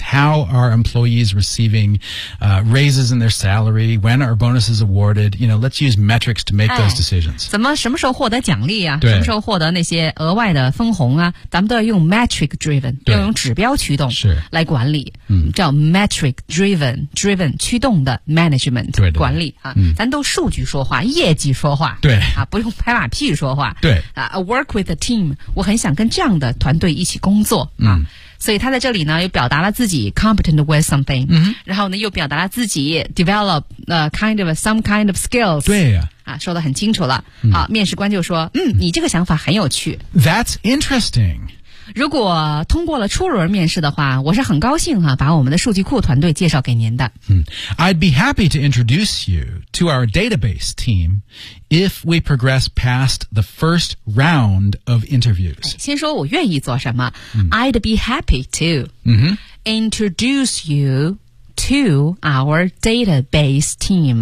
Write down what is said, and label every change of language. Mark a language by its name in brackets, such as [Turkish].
[English] How are employees receiving、raises in their salary? When are bonuses awarded? You know, let's use metrics to make、哎、 those decisions. [Chinese] 怎么什么时候获得奖励啊？对，什么时候获得那些额外的分红啊？咱们都要用 metric driven， 要用指标驱动来管理，嗯、叫 metric driven， driven 驱动的 management 对对对管理啊、嗯，咱都数据说话，业绩说话，对啊，不用拍马屁说话，对啊 ， [English] work with a team， [Chinese] 我很想跟这样的团队一起工作、嗯、啊。所以他在这里呢又表达了自己 [English] competent with something、嗯、 [Chinese] 然后呢又表达了自己 [English] develop、kind of some kind of skills [Chinese] 对啊, 啊说得很清楚了、嗯、好面试官就说嗯你这个想法很有趣 [English] That's interesting [Chinese] 如果通过了初轮面试的话我是很高兴啊把我们的数据库团队介绍给您的、 [English] 嗯、I'd be happy to introduce you to our database team if we progress past the first round of interviews. [Chinese] 先说我愿意做什么、嗯、 [English] I'd be happy to、嗯、 introduce you to our database team.、